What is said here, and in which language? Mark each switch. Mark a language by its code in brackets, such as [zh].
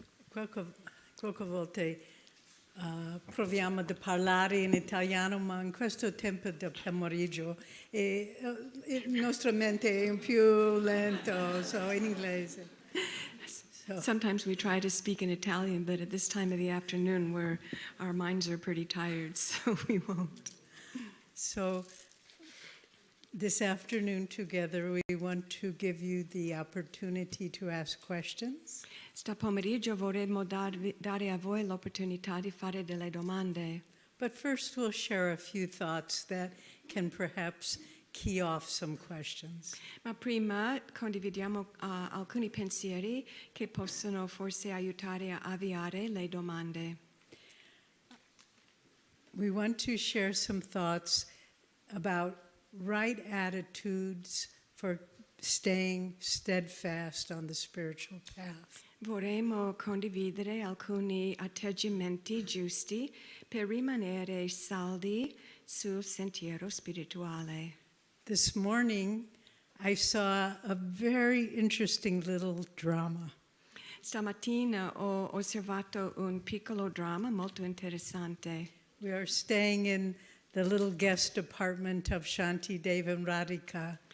[it] Qualche volta proviamo a parlare in italiano, ma in questo tempo del pomeriggio il nostro mente è più lento, so in inglese. [en] Sometimes we try to speak in Italian, but at this time of the afternoon where our minds are pretty tired, so we won't. So this afternoon together we want to give you the opportunity to ask questions. [it] Sta pomeriggio vorremmo dare a voi l'opportunità di fare delle domande. [en] But first we'll share a few thoughts that can perhaps key off some questions. [it] Ma prima condividiamo alcuni pensieri che possono forse aiutare a avviare le domande. [en] We want to share some thoughts about right attitudes for staying steadfast on the spiritual path. [it] Vorremmo condividere alcuni atteggiamenti giusti per rimanere saldi sul sentiero spirituale. [en] This morning, I saw a very interesting little drama. [it] Stamattina ho osservato un piccolo dramma molto interessante. [en] We are staying in the little guest apartment of 𝗏𝗏𝗢𝗏 and Radhika.